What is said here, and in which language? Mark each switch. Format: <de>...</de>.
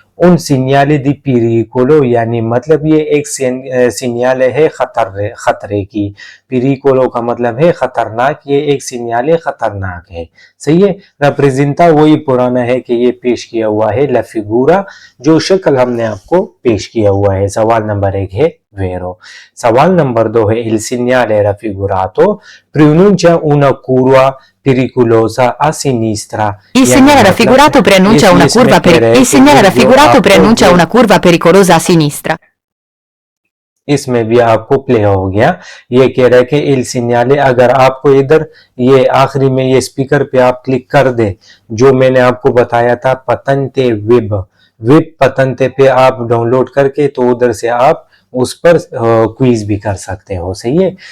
<hi>उन सिग्नाले दी पिरिकोलो यानी मतलब ये एक सिग्नाले है खतरे की, पिरिकोलो का मतलब है खतरनाक, ये एक सिग्नाले खतरनाक है। सही है। रिप्रेजेंटा वही पुराना है कि ये पेश किया हुआ है, ला फिगूरा जो शक्ल हमने आपको पेश किया हुआ है। सवाल नंबर 1 है वेरो। सवाल नंबर 2 है</hi> <it>il segnale raffigurato pronuncia una curva pericolosa a sinistra, Il segnale raffigurato preannuncia una curva il segnale raffigurato preannuncia una curva pericolosa a sinistra.</it> <hi>इसमें भी आपको प्ले हो गया। ये कह रहा है कि इल सिग्नाले, अगर आपको इधर ये आखिरी में ये स्पीकर पे आप क्लिक कर दे, जो मैंने आपको बताया था पतंते विब पतंते पे आप डाउनलोड करके तो उधर से आप उस पर क्विज भी कर सकते हो। सही है।</hi>